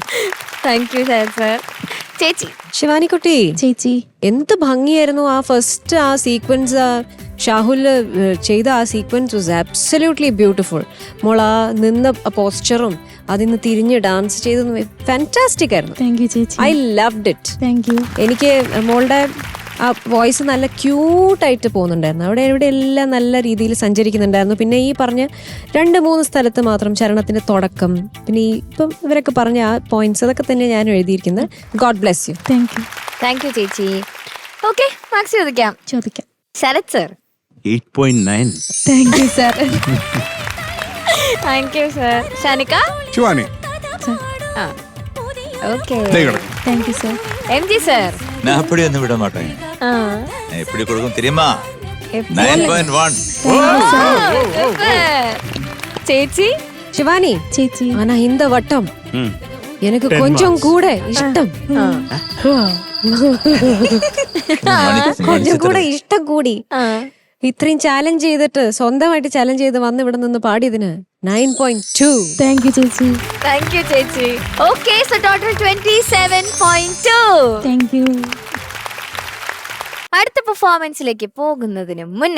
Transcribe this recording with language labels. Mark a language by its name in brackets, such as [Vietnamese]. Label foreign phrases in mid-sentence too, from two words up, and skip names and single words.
[English] Thank you sir. ചേച്ചി [Malayalam] ശിവാനിക്കുട്ടി, ചേച്ചി എന്ത് ഭംഗിയായിരുന്നു ആ ഫസ്റ്റ് ആ സീക്വൻസ്. ഷാഹുല് ചെയ്ത ആ [English] sequence was absolutely beautiful. [Malayalam] മോൾ ആ നിന്ന പോസ്ചറും അതിന്ന് തിരിഞ്ഞ് ഡാൻസ് ചെയ്തതും ഫാന്റാസ്റ്റിക് ആയിരുന്നു. [English] thank you [Malayalam] ചേച്ചി. [English] I loved it. Thank you. [Malayalam] എനിക്ക് മോളുടെ ആ വോയിസ് നല്ല ക്യൂട്ടായിട്ട് പോകുന്നുണ്ടായിരുന്നു. അവിടെ ഇവിടെ എല്ലാം നല്ല രീതിയിൽ സഞ്ചരിക്കുന്നുണ്ടായിരുന്നു. പിന്നെ ഈ പറഞ്ഞ 2-3 സ്ഥലത്ത് മാത്രം ചരണത്തിന്റെ തുടക്കം, പിന്നെ ഈ ഇപ്പം ഇവരൊക്കെ പറഞ്ഞ ആ പോയിന്റ്സ്, അതൊക്കെ തന്നെ ഞാൻ എഴുതിയിരിക്കുന്നത്. [English] God bless you. Thank you. thank you [Malayalam] ചേച്ചി. ഓക്കെ, മാർക്സ് ചോദിക്കാം. ശരത് സർ. 8.9. [English] Thank you sir. Thank you sir. ഷാനിക്ക. [Malayalam] ശിവാനി, ഓക്കെ, [English] Thank you sir. [Malayalam] MG സർ. [Tamil] நான் அப்படி வந்து விட மாட்டேன். நான் எப்படி கொடுக்கும் தெரியுமா? [Malayalam] 9.1. ചേച്ചി. ശിവാനി ചേച്ചി. [Tamil] ஆனா இந்த வட்டம் எனக்கு கொஞ்சம் கூட இஷ்டம். கொஞ்சம் கூட [Malayalam] ഇഷ്ടം കൂടി. ഇത്രയും ചാലഞ്ച് ചെയ്തിട്ട്, സ്വന്തമായിട്ട് ചാലഞ്ച് ചെയ്ത് വന്ന് ഇവിടെ നിന്ന് പാടിയതിന് 9.2. [English] thank you [Malayalam] ചേച്ചി. [English] thank you ചേച്ചി. okay, so total 27.2. Thank you. [Malayalam] അടുത്ത പെർഫോമൻസിലേക്ക് പോകുന്നതിന് മുന്നേ